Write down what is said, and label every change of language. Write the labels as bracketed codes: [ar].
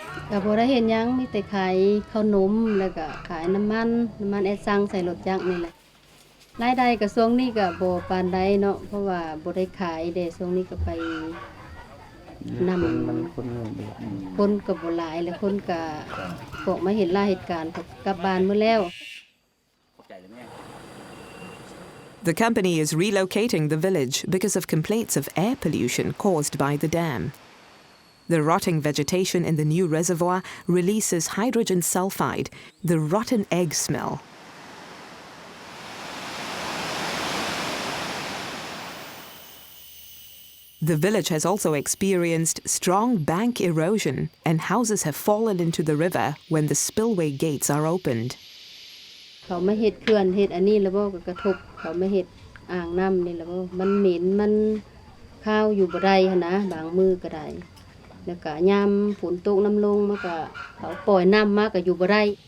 [th] ก็บ่ได้เห็นหยังมีแต่ขายข้าวนมแล้วก็ขายน้ำมันแอดซังใส่รถจักรนี่แหละรายได้ก็ช่วงนี้ก็บ่ปานใดเนาะเพราะว่าบ่ได้ขายเด้ช่วงนี้ก็ไปนำคนก็บ่หลายแล้วคนก็พวกมาเห็นเหตุการณ์กลับบ้านหมดแล้ว [en] The company is relocating the village because of complaints of air pollution caused by the dam. The rotting vegetation in the new reservoir releases hydrogen sulfide, the rotten egg smell. The village has also experienced strong bank erosion, and houses have fallen into the river when the spillway gates are opened. [th] เขามาเฮ็ดเขื่อนเฮ็ดอันนี้แล้วบ่ก็กระทบเขามาเฮ็ดอ่างน้ำนี่แล้วบ่มันเหม็นมันข้าวอยู่บ่ได้หั่นนะบางมื้อก็ได้แล้วก็ยามฝนตกน้ำลงมันก็เขาปล่อยน้ำมาก็อยู่บ่ได้